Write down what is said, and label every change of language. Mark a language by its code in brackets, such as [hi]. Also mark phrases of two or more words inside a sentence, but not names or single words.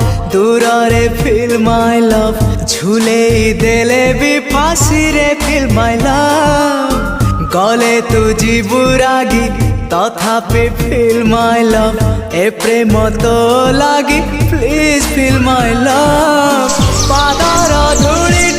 [or] ଦୂରରେ [en] feel my love [or] ଝୁଲେଇ ଦେଲେ ବି ଫାଶୀରେ [en] feel my love [or] ଗଲେ ତୁ ଯିବୁ ରାଗି ତଥାପି [en] feel my love [or] ଏ ପ୍ରେମ ତୋ ଲାଗି [en] please feel my love [or] ପାଦର ଧୂଳି